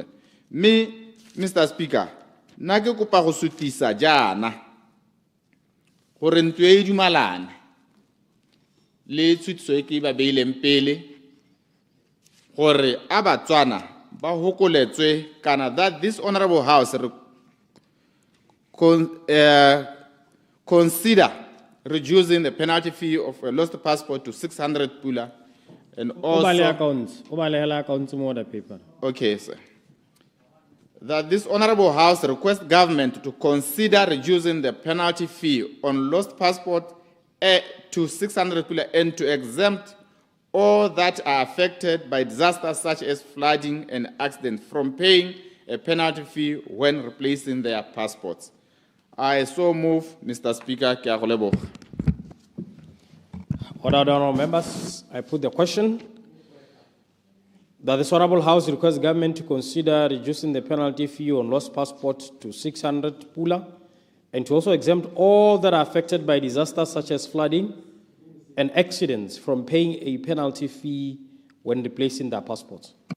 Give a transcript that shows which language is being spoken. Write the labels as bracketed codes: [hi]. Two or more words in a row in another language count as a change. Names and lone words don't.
[tn] Me [en] Mr. Speaker, [tn] nna ke kopa go sutisa jaana gore ntwe e dumalane le tshutiso e ke ba beileng pele gore a batswana ba hokoletswe kana [en] that this honorable house consider reducing the penalty fee of a lost passport to 600 pula And [tn] Ubale [en] also, [tn] accounts. Ubale hela accounts mo the paper. [en] okay, sir. That this honorable house requests government to consider reducing the penalty fee on lost passport to 600 people and to exempt all that are affected by disasters such as flooding and accidents from paying a penalty fee when replacing their passports. I so move, Mr. Speaker. [tn] Ke a go leboga. [en] Honorable members, I put the question that this honorable house requests government to consider reducing the penalty fee on lost passport to 600 pula and to also exempt all that are affected by disasters such as flooding and accidents from paying a penalty fee when replacing their passports.